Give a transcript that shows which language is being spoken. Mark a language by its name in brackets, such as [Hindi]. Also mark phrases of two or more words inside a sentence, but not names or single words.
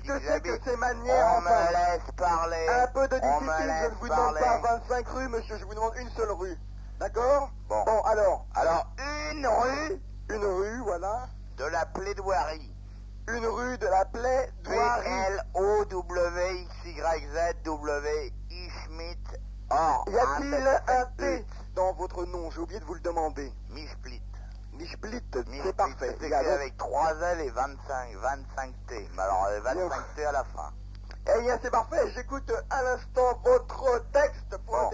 [French] que c'est que j'habite. ces manières, On enfin? me laisse parler. Un peu de On me discipline, je ne laisse vous demande parler. pas 25 rues, monsieur, je vous demande une seule rue. D'accord? Bon. Bon, alors, Alors, une rue une rue, voilà. de la plaidoirie. Une rue de la plaidoirie. P-L-O-W-X-Y-Z-W-I Schmidt. Or, Y a-t-il un T dans votre nom? J'ai oublié de vous le demander. Misplit. Misplit, c'est parfait. C'est Il y a écrit donc- avec 3 L et 25 T. Mais alors, 25 T à la fin. Eh bien, c'est parfait. J'écoute à l'instant votre texte pour un